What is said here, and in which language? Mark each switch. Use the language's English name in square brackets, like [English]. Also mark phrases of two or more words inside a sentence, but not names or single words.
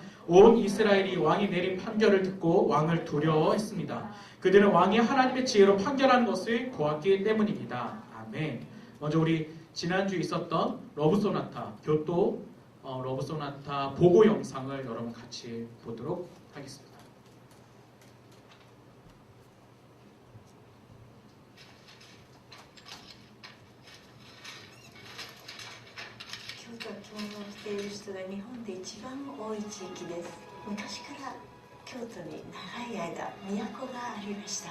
[Korean] 온 이스라엘이 왕이 내린 판결을 듣고 왕을 두려워했습니다. 그들은 왕이 하나님의 지혜로 판결하는 것을 보았기 때문입니다. 아멘. 먼저 우리 지난주에 있었던 러브소나타, 교토 러브소나타 보고 영상을 여러분 같이 보도록 하겠습니다. [Japanese] 京都は着物を着ている人が日本で一番多い地域です。昔から京都に長い間都がありました。